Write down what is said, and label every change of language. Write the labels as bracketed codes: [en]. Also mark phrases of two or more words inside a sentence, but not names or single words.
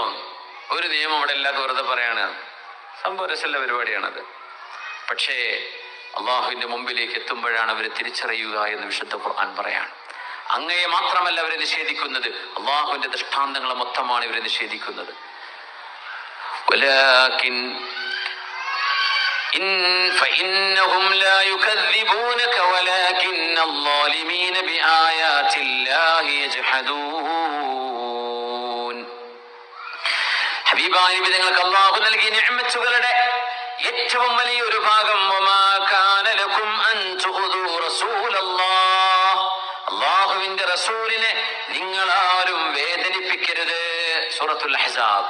[ml] ഒരു നിയമം അവിടെ എല്ലാവർക്കും വെറുതെ പറയാണ്. സംഭവ രസമുള്ള പരിപാടിയാണത്. പക്ഷേ അള്ളാഹുവിന്റെ മുമ്പിലേക്ക് എത്തുമ്പോഴാണ് അവർ തിരിച്ചറിയുക എന്ന് വിശുദ്ധ ഖുർആൻ പറയാണ്. അങ്ങയെ മാത്രമല്ല അവരെ നിഷേധിക്കുന്നത്, അള്ളാഹുവിന്റെ ദൃഷ്ടാന്തങ്ങളെ മൊത്തമാണ് ഇവരെ നിഷേധിക്കുന്നത്. [ar] فإنهم لا يكذبونك ولكن الظالمين بآيات الله يجحدون. [ml] ഹബീബായ നബി തങ്ങൾക്ക് അല്ലാഹു നൽകിയ നിഅമത്തുകളുടെ ഏറ്റവും വലിയൊരു ഭാഗം [ar] وما كان لكم أن تؤذوا رسول الله, [ml] അല്ലാഹുവിന്റെ റസൂലിനെ നിങ്ങളാരും വേദനിപ്പിക്കരുത്. സൂറത്തുൽ അഹ്സാബ്.